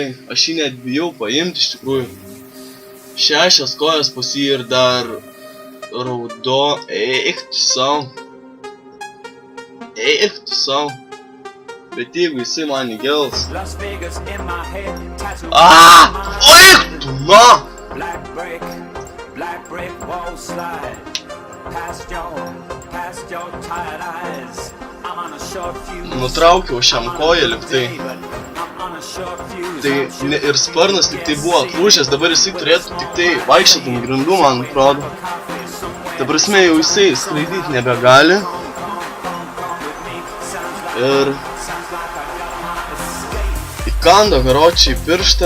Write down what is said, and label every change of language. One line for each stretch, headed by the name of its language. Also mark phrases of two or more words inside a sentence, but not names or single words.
Lithuanian: Aš jį net bijau paimti, iš tikrųjų. 6 kojas pas jį ir dar raudo. Eik tu sau. Bet jeigu jisai man įgels. Eik tu, na!
English: Black brick wall slide past your tired eyes. I'm on a short fuse.
Lithuanian: Nutraukiau šiam koją liktai. Tai ir sparnas tik tai buvo atlūžęs, dabar jisai turėtų tik tai vaikščioti ant grindų, man atrodo. Ta prasme, jau jisai skraidyti nebegali. Ir įkando karočiai pirštą.